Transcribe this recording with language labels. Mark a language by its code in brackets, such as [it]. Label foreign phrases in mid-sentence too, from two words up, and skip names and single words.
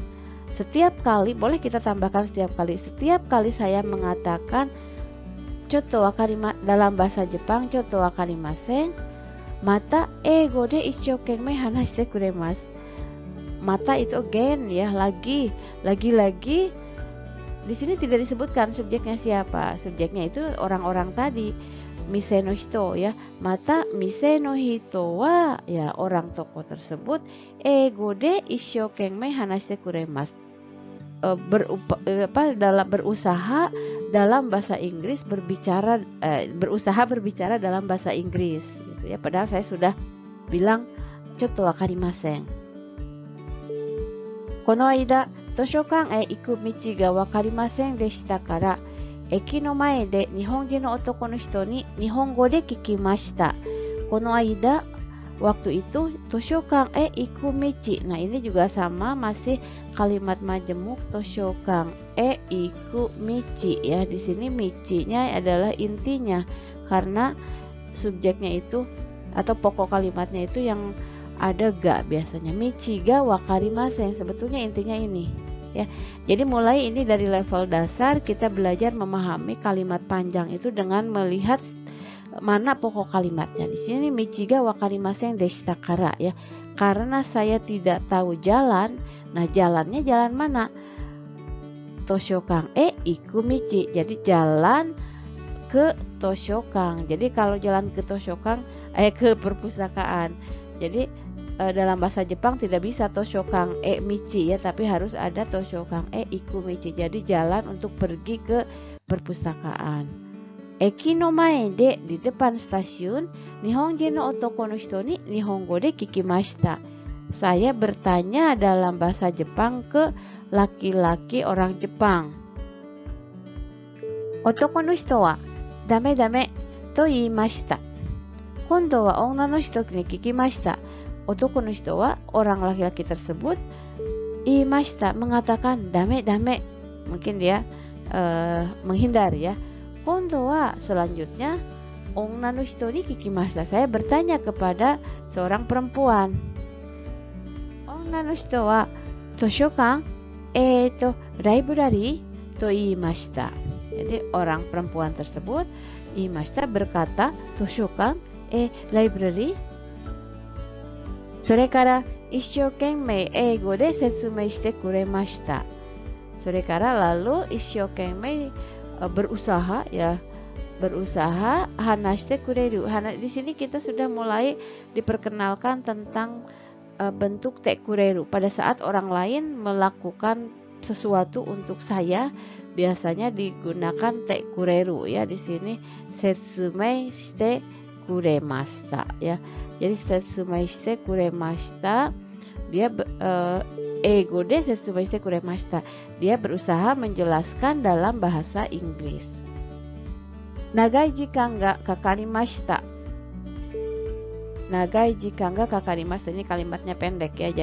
[id] Setiap kali, boleh kita tambahkan setiap kali saya mengatakan chotto dalam bahasa Jepang, [ja] ちょっとわかりません、また英語で一生懸命話してくれます. [id] Mata itu again, ya, lagi. Di sini tidak disebutkan subjeknya siapa. Subjeknya itu orang-orang tadi. [ja] 店の人、ya。また店の人は, ya, [id] orang toko tersebut, [ja] 英語で一生懸命話してくれます. [id] Berusaha dalam bahasa Inggris berusaha berbicara dalam bahasa Inggris, gitu, ya. Padahal saya sudah bilang [ja] ちょっとわかりません. この間図書館へ行く道がわかりませんでしたから, 駅の前で日本人の男の人に日本語で聞きました. この間, [id] waktu itu, [ja] 図書館へ行く道. [id] Nah, ini juga sama, masih kalimat majemuk, [ja] 図書館へ行く道, [id] ya. Di sini michi-nya adalah intinya, karena subjeknya itu atau pokok kalimatnya itu yang ada ga biasanya. [ja] 道がわかりません, [id] sebetulnya intinya ini, ya. Jadi mulai ini dari level dasar kita belajar memahami kalimat panjang itu dengan melihat mana pokok kalimatnya. Di sini [ja] 道がわかりませんでしたから, [id] ya. Karena saya tidak tahu jalan. Nah, jalannya jalan mana? [ja] 図書館へ行く道. [id] Jadi jalan ke toshokan. Jadi kalau jalan ke toshokan ke perpustakaan. Jadi dalam bahasa Jepang tidak bisa [ja] 図書館へ道, [id] ya, tapi harus ada [ja] 図書館へ行く道. [id] Jadi jalan untuk pergi ke perpustakaan. [ja] 駅の前で, [id] di depan stasiun, [ja] 日本人の男の人に日本語で聞きました. [id] Saya bertanya dalam bahasa Jepang ke laki-laki orang Jepang. [ja] 男の人はダメダメと言いました. 今度は女の人に聞きました. 男の人は [id] orang laki-laki tersebut [ja] iimashita mengatakan ダメダメ. [id] Mungkin dia menghindar ya. [ja] 今度は selanjutnya 女の人に聞きました. [id] Saya bertanya kepada seorang perempuan. [ja] 女の人は図書館 library と言いました. [id] Jadi orang perempuan tersebut iimashita berkata [ja] toshokan library. それから一生懸命英語で説明してくれました. それから lalu isshokenmei berusaha ya, berusaha 話してくれる. [id] Di sini kita sudah mulai diperkenalkan tentang bentuk [ja] てくれる. [id] Pada saat orang lain melakukan sesuatu untuk saya, biasanya digunakan [ja] てくれる [id] ya. Di sini [ja] 説明してくれました [id] ya. [ja] Jadi 説明してくれました dia 英語で説明してくれました. [id] Dia berusaha menjelaskan dalam bahasa Inggris. [ja] 長い時間がかかりました. 長い時間がかかりました, [id] ini kalimatnya pendek ya.